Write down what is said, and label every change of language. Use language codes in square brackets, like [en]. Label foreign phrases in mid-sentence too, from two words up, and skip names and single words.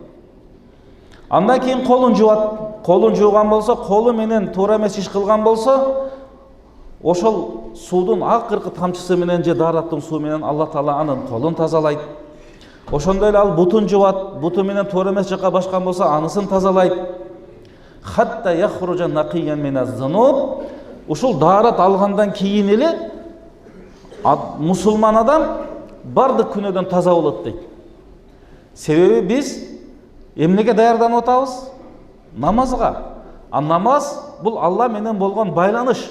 [ky] Андан кийин колун жуат. Колун жууган болсо, колу менен туура эмес иш кылган болсо, ошол суудун акыркы тамчысы менен же даараттын суу менен Алла Таала анын колун тазалайт. Ошондой эле ал бутун жуат. Буту менен туура эмес жакка башкан болсо, анысын тазалайт. [ar] حتى يخرج نقيا من الذنوب. [ky] Ушул даарат алгандан кийин эле мусулман адам бардык күнөөдөн таза болот дейт. Себеби биз эмнеге даярданып атабыз? Намазга. Намаз бул Алла менен болгон байланыш.